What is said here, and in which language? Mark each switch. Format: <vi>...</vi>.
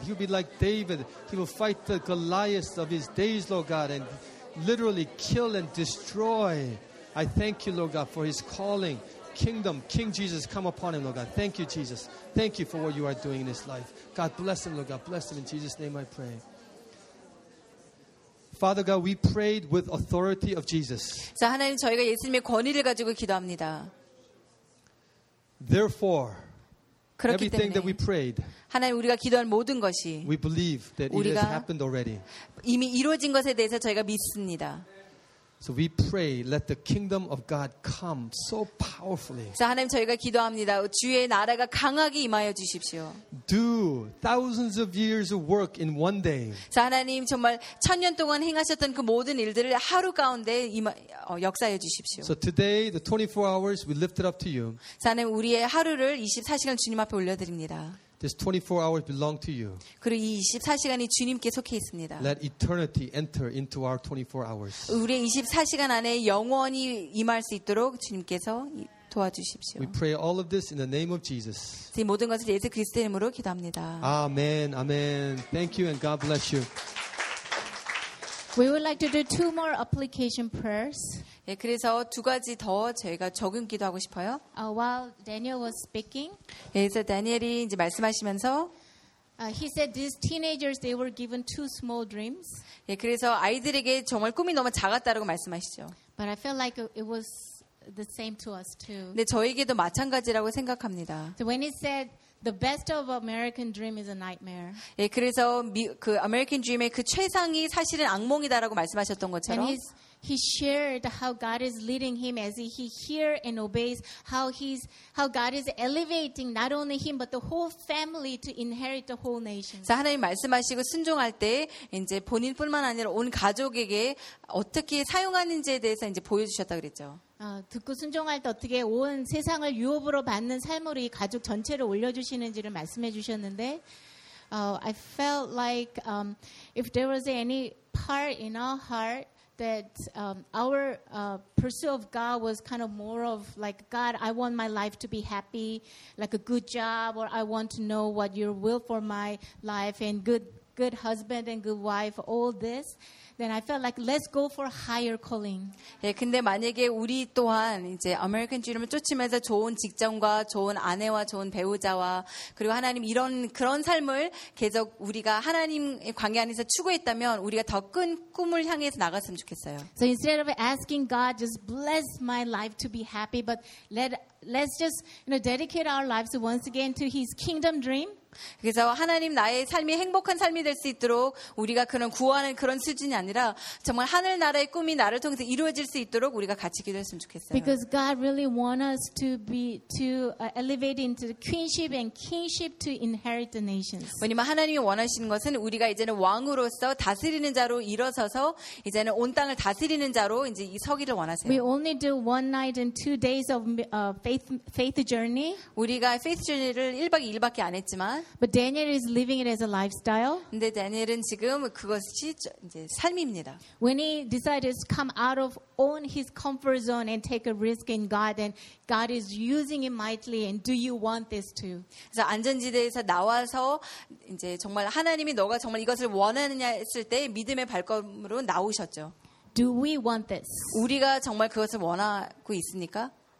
<en>He'll be like David. He will fight the Goliath of his days, Lord God, and literally kill and destroy. I thank you, Lord God, for his calling. Kingdom, King Jesus, come upon him, Lord God. Thank you, Jesus. Thank you for what you are doing in his life. God, bless him, Lord God. Bless him. In Jesus' name I pray. Father God, we prayed with authority of Jesus.</en> <ko>자, 하나님, 저희가 예수님의 권위를 가지고 기도합니다.</ko> <en>Therefore,</en> <ko>그렇기</ko> <en>everything</en> <ko>때문에,</ko> <en>that we prayed,</en> <ko>하나님, 우리가 기도한 모든 것이</ko> <en>we believe that it has happened already.</en> <ko>이미 이루어진 것에 대해서 저희가 믿습니다.</ko> <en>So we pray, let the kingdom of God come so powerfully.</en> <ko>자, 하나님, 저희가 기도합니다. 주의 나라가 강하게 임하여 주십시오.</ko> <en>Do thousands of years of work in one day.</en> <ko>자, 하나님, 정말 천년 동안 행하셨던 그 모든 일들을 하루 가운데 역사해 주십시오.</ko> <en>So today, the 24 hours, we lift it up to you.</en> <ko>자, 하나님, 우리의 하루를 24시간 주님 앞에 올려드립니다.</ko> <en>This 24 hours belong to you.</en> <ko>그리고 이 24시간이 주님께 속해 있습니다.</ko> <en>Let eternity enter into our 24 hours.</en> <ko>우리의 24시간 안에 영원히 임할 수 있도록 주님께서 도와주십시오.</ko> <en>We pray all of this in the name of Jesus.</en> <ko>이 모든 것을 예수 그리스도의 이름으로 기도합니다.</ko> <en>Amen. Amen. Thank you and God bless you. We would like to do two more application prayers.</en> <ko>예, 그래서 두 가지 더 저희가 적용 기도하고 싶어요.</ko> <en>While Daniel was speaking,</en> <ko>예, 그래서 다니엘이 이제 말씀하시면서,</ko> <en>he said these teenagers they were given two small dreams.</en> <ko>예, 그래서 아이들에게 정말 꿈이 너무 작았다라고 말씀하시죠.</ko> <en>But I felt like it was the same to us too.</en> <ko>네, 저에게도 마찬가지라고 생각합니다.</ko> <en>So when he said the best of American dream is a nightmare.</en> <ko>예, 그래서 그 American dream의 그 최상이 사실은 악몽이다라고 말씀하셨던 것처럼.</ko> <en>He shared how God is leading him as he hears and obeys how God is elevating not only him but the whole family to inherit the whole nation.</en> <ko>자, 하나님 말씀하시고 순종할 때 이제 본인뿐만 아니라 온 가족에게 어떻게 사용하는지에 대해서 이제 보여주셨다 그랬죠. 듣고 순종할 때 어떻게 온 세상을 유업으로 받는 삶으로 이 가족 전체를 올려주시는지를 말씀해 주셨는데,</ko> <en>I felt like if there was any part in our heart that our pursuit of God was kind of more of like, God, I want my life to be happy, like a good job, or I want to know what your will for my life and good husband and good wife, all this, then I felt like let's go for higher calling.</en> <ko>예, 근데 만약에 우리 또한 이제 아메리칸 드림을 쫓으면서 좋은 직장과 좋은 아내와 좋은 배우자와 그리고 하나님 이런 그런 삶을 계속 우리가 하나님의 관계 안에서 추구했다면 우리가 더 큰 꿈을 향해서 나갔으면 좋겠어요.</ko> <en>So instead of asking God just bless my life to be happy, but let's just you know dedicate our lives once again to His kingdom dream.</en> <ko>그래서 하나님 나의 삶이 행복한 삶이 될 수 있도록 우리가 그런 구하는 그런 수준이 아니라 정말 하늘 나라의 꿈이 나를 통해서 이루어질 수 있도록 우리가 같이 기도했으면 좋겠어요.</ko> <en>Because God really wants us to be to elevate into the queenship and kingship to inherit the nations.</en> <ko>왜냐면 하나님이 원하시는 것은 우리가 이제는 왕으로서 다스리는 자로 일어서서 이제는 온 땅을 다스리는 자로 이제 서기를 원하세요.</ko> <en>We only do one night and two days of faith journey.</en> <ko>우리가 faith journey를 1박 2일밖에 안 했지만</ko> <en>But Daniel is living it as a lifestyle.</en> <ko>근데 다니엘은 지금 그것이 이제 삶입니다.</ko> <en>When he decided to come out of on his comfort zone and take a risk in God, and God is using him mightily. And do you want this too?</en> <ko>그래서 안전지대에서 나와서 이제 정말 하나님이 너가 정말 이것을 원하느냐 했을 때 믿음의 발걸음으로 나오셨죠.</ko> <en>Do we want this?</en> <ko>우리가 정말 그것을 원하고 있습니까?</ko>